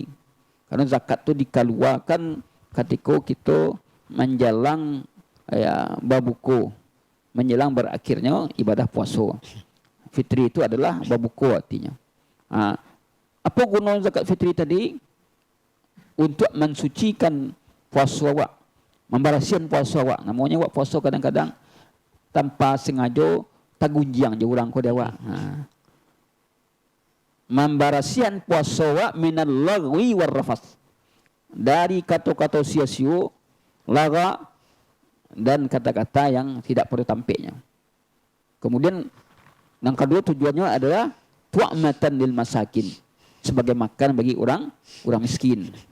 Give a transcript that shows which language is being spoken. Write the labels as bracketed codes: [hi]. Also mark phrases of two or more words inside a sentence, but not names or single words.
[id] Karena zakat tu dikeluarkan ketika kita menjelang babuku, menjelang berakhirnya ibadah puasa. Fitri itu adalah babuku artinya. Apa guna zakat fitri tadi? Untuk mensucikan puasa awak, membarasikan puasa awak. Namanya awak puasa kadang-kadang tanpa sengaja tagunjiang je orang ko dia awak. Membarasikan puasa awak [ar] من اللغو والرفث. [id] Dari kata-kata sia-sia, laga dan kata-kata yang tidak perlu tampaknya. Kemudian yang kedua tujuannya adalah [ar] طعمة للمساكين, [id] sebagai makan bagi orang miskin.